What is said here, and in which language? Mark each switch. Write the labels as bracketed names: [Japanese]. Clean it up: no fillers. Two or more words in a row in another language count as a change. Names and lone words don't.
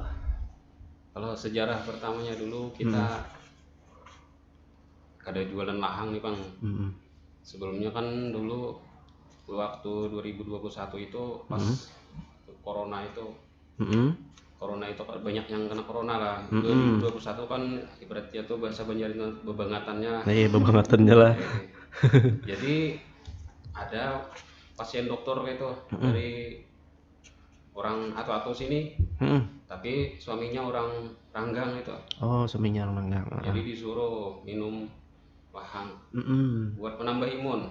[Indonesian] Kalau sejarah pertamanya dulu kita ada jualan lahang nih Bang. Sebelumnya kan dulu waktu 2021 itu pas corona itu banyak yang kena corona lah. 2021 kan ibaratnya tuh bahasa Banjarin bebangatannya. Iya, bebangatannya lah. Jadi ada pasien dokter gitu dari orang atau sini, tapi suaminya orang Ranggang itu. Oh, suaminya Ranggang. Jadi disuruh minum lahang buat menambah imun.